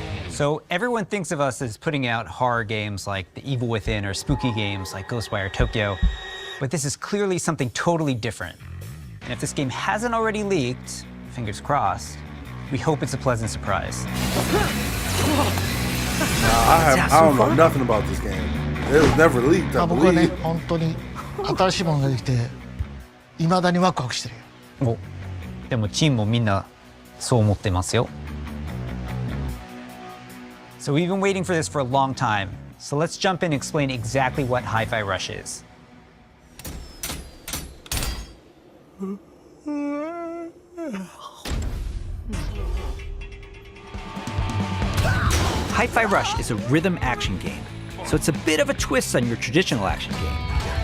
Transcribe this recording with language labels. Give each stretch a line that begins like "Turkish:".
English: So everyone thinks of us as putting out horror games like The Evil Within or spooky games like Ghostwire Tokyo, but this is clearly something totally different. And if this game hasn't already leaked, fingers crossed, we hope it's a pleasant surprise. I don't know nothing about this game. It was never leaked, I
Japanese: 僕はね
English: believe.
Japanese: 本当に新しいものができて未だにワクワクしてるよ。お、でもチームもみんなそう思ってますよ。
English: So we've been waiting for this for a long time. So let's jump in and explain exactly what Hi-Fi Rush is. Hi-Fi Rush is a rhythm action game, so it's a bit of a twist on your traditional action game.